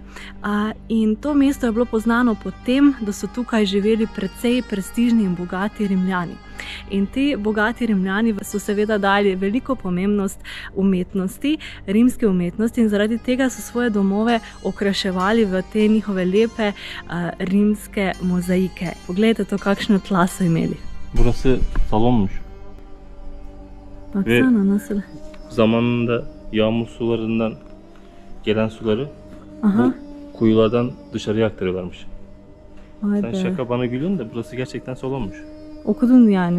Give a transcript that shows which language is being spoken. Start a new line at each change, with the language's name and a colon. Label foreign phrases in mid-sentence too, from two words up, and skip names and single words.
Slovenian: In to mesto je bilo poznano po tem, da so tukaj živeli precej prestižni in bogati Rimljani. In ti bogati Rimljani so seveda dali veliko pomembnost umetnosti, rimske umetnosti, in zaradi tega so svoje domove okraševali v te njihove lepe rimske mozaike. Poglejte to, kakšno tla so imeli.
Turkish: Burası salonmuş. Baksana nasıl. Zamanında yağmur sularından gelen suları bu kuyulardan dışarıya aktarıyorlarmış. Vay Sen be. şaka bana gülüyorsun da burası gerçekten salonmuş. Okudun yani.